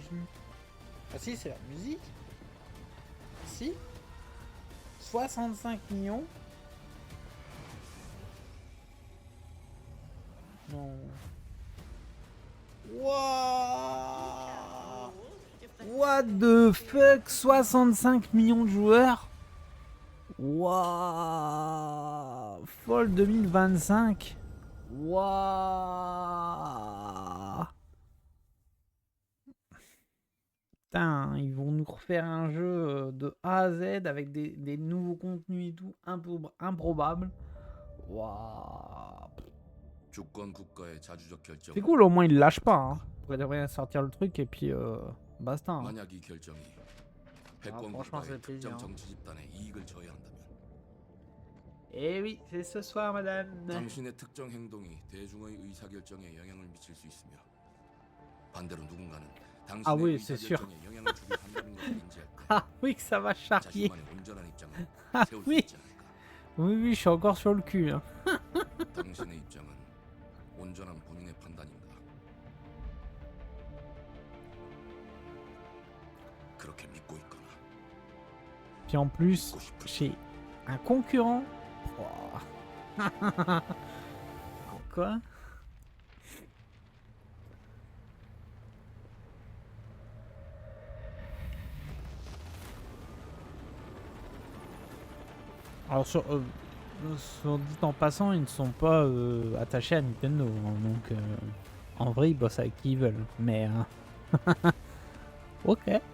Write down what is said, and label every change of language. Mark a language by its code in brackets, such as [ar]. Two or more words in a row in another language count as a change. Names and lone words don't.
[fr] Ah si, c'est la musique. Si. 65 millions. Non. Wouah. [en] What the fuck, [fr] 65 millions de joueurs. Wouah. Fall 2025. Wouah. Putain, ils vont nous refaire un jeu de A à Z avec des nouveaux contenus et tout improbables. Waouh. C'est cool, au moins ils lâchent pas. Hein. On pourrait rien sortir le truc et puis basta. Hein. Ah, franchement, c'est plaisir. Hein. Eh oui, c'est ce soir, madame. [ko] 당신의 특정 행동이 대중의 의사결정에 영향을 미칠 수 있으며 반대로 누군가는 [fr] Ah oui, c'est sûr. Ah oui, que ça va charrier. Ah oui. Oui, oui, je suis encore sur le cul. Hein. [ko] 당신의 입장은 온전한 본인의 판단인가? 그렇게 믿고 있거나. [fr] Puis en plus, j'ai un concurrent. Oh. Quoi? Alors sur dit en passant, ils ne sont pas attachés à Nintendo, hein, donc en vrai ils bossent avec qui ils veulent, mais ok.